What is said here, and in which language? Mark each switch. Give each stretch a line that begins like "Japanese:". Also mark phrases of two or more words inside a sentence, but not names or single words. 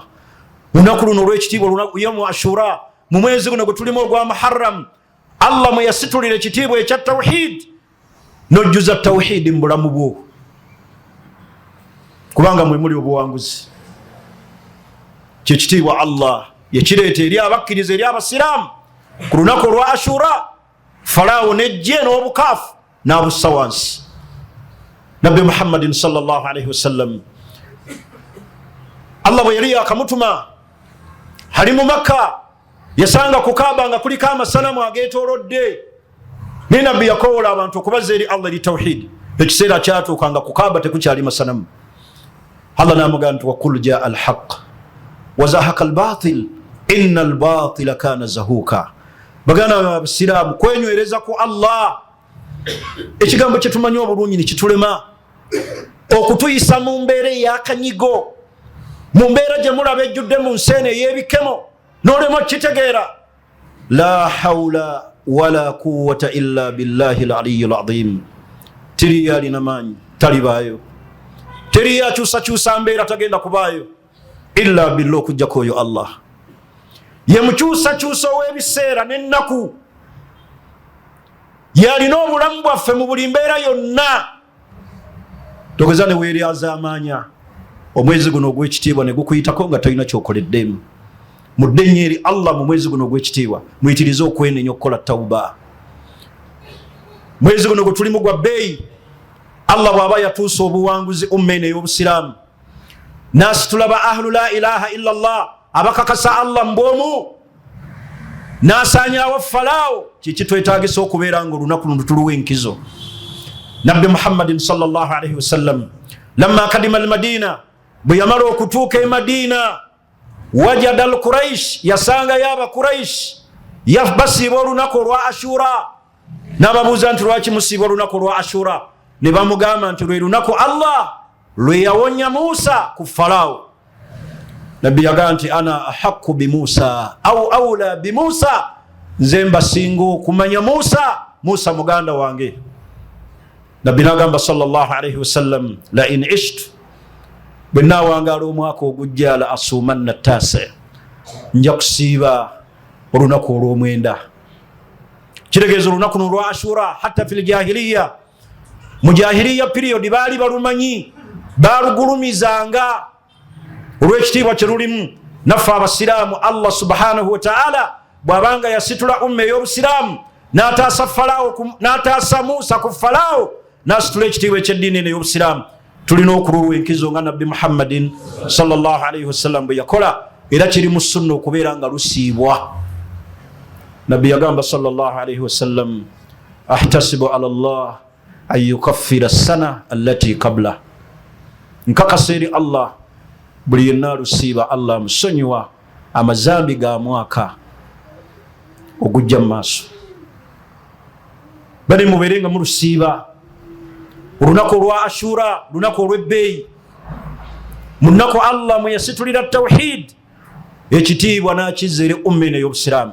Ganda: Lunaku luno olw'ekitiibwa, lunaku yomu Ashura, mu mwezi guno gwe tulimu ogwa Muharram, Allah mwe yasitulira ekitiibwa ekya tawhid, n'ojjuza tawhidi mu bulamu bwo, kubanga mwe muli obuwanguzi. Kyekitiibwa Allah yekireeta eri abakkiriza, eri abasiraamu ku lunaku olwa Ashura. Falaawo n'ejje n'obukaafu n'abussa wansi. Nabbi Muhammadin
Arabic: صلى الله عليه وسلم,
Ganda: Allah bwe yali yakamutuma ali mu Makka, yasanga ku Kaaba nga kuliko amasanamu ageetoolodde, naye nabbi yakoowola abantu okubaza eri Allah eri tawhid. Ekiseera kyatuuka nga ku Kaaba tekukyali masanamu. Allah n'amugamba nti
Arabic: وقل جاء الحق وزهق الباطل إن الباطل كان زهوقا.
Ganda: Baganda abasiraamu, kwenywereza ku Allah, ekigambo kye tumanyi obulungi ne kitulema okutuyisa mu mbeera ey'akanyigo, mu mbeera gye mulaba ejjudde mu nseene ey'ebikemo n'olema kitegeera.
Arabic: لا حول ولا قوة إلا بالله العلي العظيم.
Ganda: Teri alina maanyi, talibaayo. Teri akyusakyusa mbeera, tagenda kubaayo
Arabic: إلا بالله,
Ganda: okujjako oyo Allah. Ye mukyusakyusa ow'ebiseera n'ennaku, yalina obulamu bwaffe mu buli mbeera yonna. Togeza ne weeryaza amaanya, omwezi guno ogw'ekitiibwa ne gukuyitako nga tolina kyokoleddemu. Mudde nnyo eri Allah mu mwezi guno ogw'ekitiibwa, muyitirize okwenenya okukola tawuba. Mwezi guno gwe tulimu gwa bbeeyi, Allah bw'aba yatuusa obuwanguzi umma eno ey'obusiraamu, n'asitula ba
Arabic: أهل لا إله إلا الله,
Ganda: abakakasa Allah mbwomu, n'asaanyaawo Falaawo, kiki twetaagisa okubeera nga olunaku luno tuluwa enkizo.
Arabic: Nabbi Muhammadin صلى الله عليه وسلم لما قدم المدينة,
Ganda: bwe yamala okutuuka e Madina,
Arabic: وجد قريش,
Ganda: yasangayo Abakuraish basiiba olunaku olwa Ashura. N'ababuuza nti lwaki musiiba olunaku olwa Ashura? Ne bamugamba nti lwe lunaku Allah lwe yawonya Muusa ku Falaawo. Nabbi yagamba nti
Arabic: أنا أحق بموسى أو أولى بموسى au awla bi Muusa,
Ganda: nze mbasinga okumanya Muusa muganda wange. Nabbi n'agamba
Arabic: صلى الله عليه وسلم لئن عشت,
Ganda: bwe naawangaala omwaka ogujja,
Arabic: لأصومن التاسع,
Ganda: nja kusiiba olunaku olw'omwenda. kitegeeza olunaku lwa Ashura.
Arabic: حتى في الجاهلية,
Ganda: mu jahiliya period baali balumanyi, balugulumizanga olw'ekitiibwa kye lulimu. Naffe abasiraamu Allah
Arabic: سبحانه وتعالى
Ganda: bw'abanga yasitula umma ey'obusiraamu n'ataasa Musa ku Falaawo, n'asitula ekitiibwa eky'eddiini ey'obusiraamu, tulina okululwa enkizo nga Nabbi Muhammadin
Arabic: صلى الله عليه وسلم
Ganda: bwe yakola, era kiri mu sunna okubeera nga lusiibwa. Nabbi yagamba
Arabic: صلى الله عليه وسلم أحتسب على الله أن يكفر السنة التي قبل,
Ganda: nkakasa eri Allah buli yenna alusiiba Allah musonyiwa amazambi ga mwaka ogujja mu maaso. Bali mubeere nga mulusiiba olunaku olwa Ashura, lunaku olw'ebbeeyi, mu nnaku Allah mwe yasitulira tawhid, ekitiibwa n'akizza eri umma ey'obusiraamu.